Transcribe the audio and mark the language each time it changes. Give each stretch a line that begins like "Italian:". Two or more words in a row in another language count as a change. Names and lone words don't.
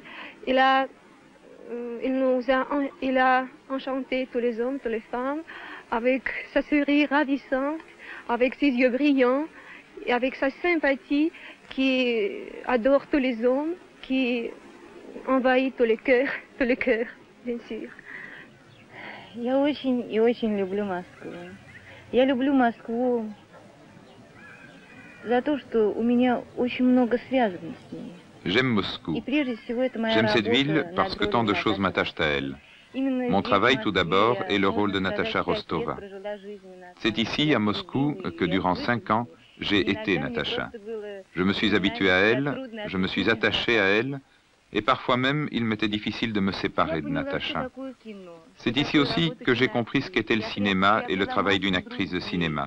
French: Il a enchanté tous les hommes, toutes les femmes, avec sa sourire ravissante, avec ses yeux brillants, et avec sa sympathie qui adore tous les hommes, qui envahit tous les cœurs, bien sûr.
Russian: Я очень и очень люблю Москву. Я люблю Москву за то, что у меня очень много связано с ней.
French: J'aime Moscou.
Russian: И прежде всего это моя
French: J'aime cette
Russian: работа
French: ville
Russian: над
French: parce que
Russian: ролью
French: tant de
Russian: Наташи
French: choses m'attachent à elle.
Russian: Именно
French: Mon
Russian: здесь,
French: travail
Russian: в
French: tout
Russian: Москве,
French: d'abord est le
Russian: можно
French: rôle de
Russian: сказать,
French: Natacha
Russian: 5 лет
French: Rostova.
Russian: прожила жизнь Наташи.
French: C'est ici, à Moscou, que durant 5 ans, j'ai été Natacha. Je me suis habitué à elle, je me suis attaché à elle, et parfois même il m'était difficile de me séparer de Natacha. C'est ici aussi que j'ai compris ce qu'était le cinéma et le travail d'une actrice de cinéma.